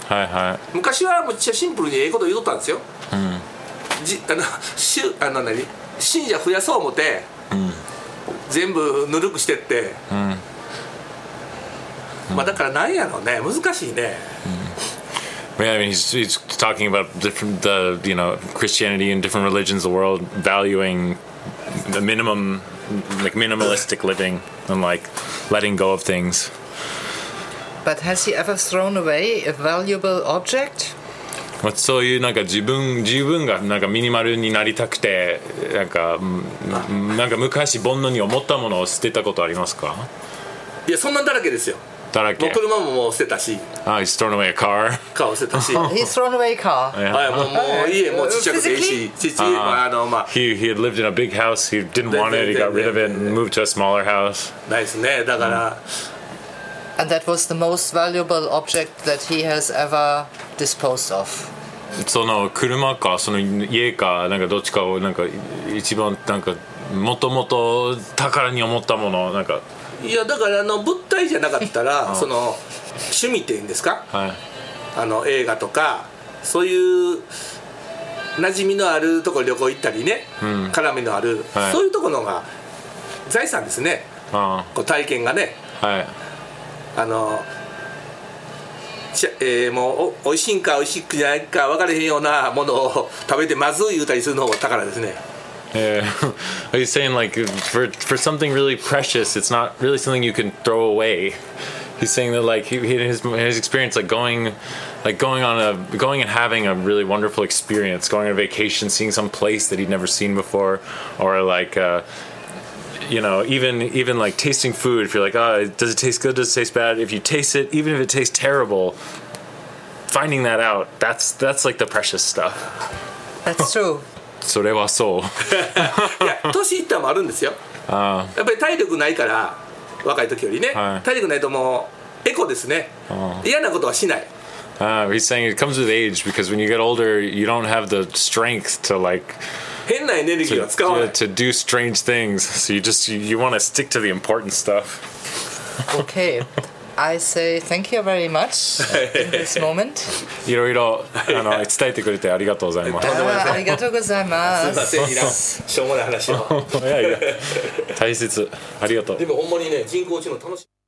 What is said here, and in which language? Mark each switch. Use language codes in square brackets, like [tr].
[ja] はいはい、昔はむっちゃシンプルにええこと言うとったんですよ、うん、何信者増やそう思って、うん、全部ぬるくしてって、うんうん、まあだから何やろうね、難しいね、うん、 [en] Yeah, I mean, he's talking about different, the, you know, Christianity and different religions of the world valuing the minimum, like minimalistic living and like letting go of things. But has he ever thrown away a valuable object? What, so you, like, [ja] 自分がなんかミニマルになりたくて、なんか昔煩悩に思ったものを捨てたことありますか？いや、そんなんだらけですよ。だらけ、もう車ももう捨てたし、 [en] ah, he's thrown away a car. [ja] カーを捨てたし、 [en] he's thrown away a car. [ja] はい、もう家もちっちゃくていいし、ちっちゃい、まあ、 [en] he had lived in a big house. He didn't want it. He got rid of it and moved to a smaller house. [ja] ないですね、だから、 [en] and that was the most valuable object that he has ever disposed of. [ja] その車か、その家か、なんかどっちかをなんか一番なんかもともと宝に思ったもの、なんか。いやだからあの物体じゃなかったらその趣味っていうんですか、はい、あの映画とかそういう馴染みのあるところ旅行行ったりね、うん、絡みのある、はい、そういうところが財産ですね、あこう体験がね、はい、あのもう美味しいんか美味しくないか分かれへんようなものを食べてまずい言うたりするのも宝ですね。 [en] Yeah. Are you saying like for something really precious, it's not really something you can throw away? He's saying that like his experience like going and having a really wonderful experience, going on a vacation, seeing some place that he'd never seen before, or like you know, even like tasting food, if you're like, oh, does it taste good, does it taste bad? If you taste it, even if it tastes terrible, finding that out, that's like the precious stuff. That's true. [ja] それはそういや年いったもあるんですよ、あやっぱり体力ないから若い時よりね、はい、体力ないともうエコですね、嫌なことはしない、 [en] He's saying it comes with age because when you get older you don't have the strength to like [ja] 変なエネルギーを使わない [en] to do strange things, so you just you want to stick to the important stuff. Okay, I say thank you very much in this moment. [ja] いろいろあの伝えてくれてありがとうございます。ありがとうございます。すいません、いらん。しょうもない話を。いやいや、大切。ありがとう。でもほんまにね、人工知能楽しい。